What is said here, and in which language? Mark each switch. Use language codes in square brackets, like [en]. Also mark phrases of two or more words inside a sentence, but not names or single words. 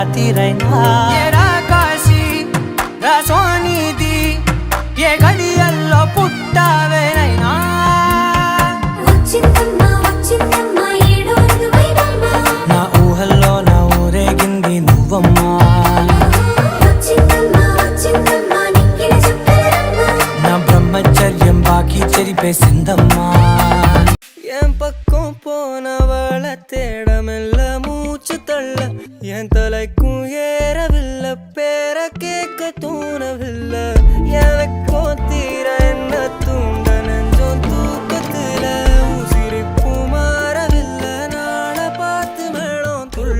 [te] కాశీ రసోనిది ఏ గడియల్లో పుట్టావేనైనా నా ఊహల్లో నా ఊరేగింది నువ్వమ్మా నా బ్రహ్మచర్యం బాకీ చెరిపేసిందమ్మా [ta] என் பக்கம் போனவள தேடமெல்ல மூச்சு தள்ள என் தலைக்கும் ஏறவில்லை பேர கேட்க தோணவில்லை எனக்கும் தீர என்ன தூண்ட நெஞ்சம் தூக்கத்துல உசிரிப்பு மாறவில்லை நாள பார்த்து மேளம் துள்ள